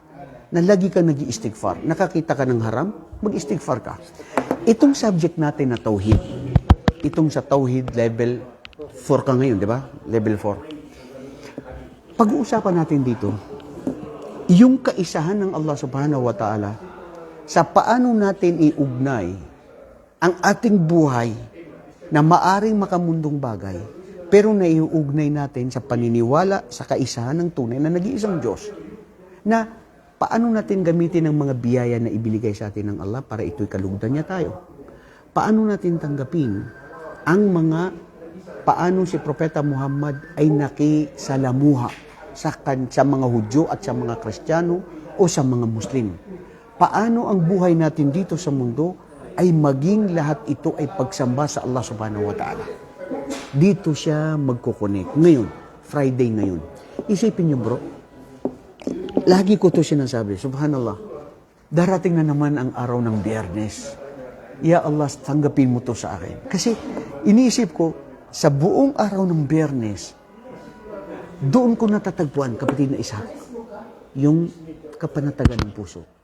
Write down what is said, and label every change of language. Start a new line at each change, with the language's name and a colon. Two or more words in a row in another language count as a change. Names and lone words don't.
Filipino: Na lagi kang nag-iistighfar. Nakakita ka ng haram, mag-istighfar ka. Itong subject natin na tauhid, itong sa tauhid level 4 ka ngayon, di ba? Level 4. Pag-uusapan natin dito, yung kaisahan ng Allah
Arabic: سبحانه وتعالى
Filipino: sa paano natin iugnay ang ating buhay na maaring makamundong bagay, pero naiugnay natin sa paniniwala sa kaisahan ng tunay na nag-iisang Diyos. Na paano natin gamitin ang mga biyaya na ibinigay sa atin ng Allah para ito'y kalugdan niya tayo. Paano natin tanggapin ang mga paano si Propeta Muhammad ay nakisalamuha sa mga Hudyo at sa mga Kristiyano o sa mga Muslim. Paano ang buhay natin dito sa mundo ay maging lahat ito ay pagsamba sa Allah
Arabic: سبحانه وتعالى.
Filipino: Dito siya magkukonek. Ngayon, Friday ngayon. Isipin niyo bro, lagi ko to sinasabi, subhanallah, darating na naman ang araw ng Biyernes.
Arabic: يا الله,
Filipino: tanggapin mo to sa akin. Kasi iniisip ko, sa buong araw ng Biyernes, doon ko natatagpuan, kapatid na isa, yung kapanatagan ng puso.